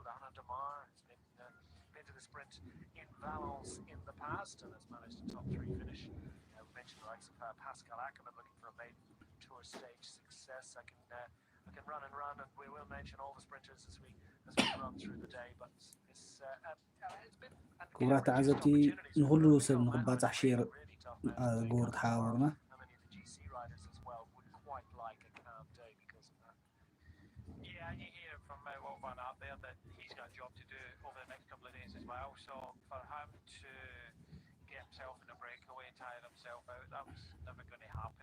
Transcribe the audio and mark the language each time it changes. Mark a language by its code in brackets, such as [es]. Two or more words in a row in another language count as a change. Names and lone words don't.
[en] Anna de Mar has been to the sprint in Valence in the past and has managed a top 3 finish. We mentioned the likes of Pascal Ackermann looking for a maiden Tour stage success. I can run and run, and we will mention all the sprinters as we run through the day. But it's been [ti] ክቡራት ተዓዘብቲ ንኩሉ ሰብ ንክባፃሕ ሼር ግብሩ ተሓባበሩና [en] Yeah, and you hear from Wout van Aert there that he's got a job to do over the next couple of days as well. So for him to get himself in a breakaway, tire himself out, that was never going to happen.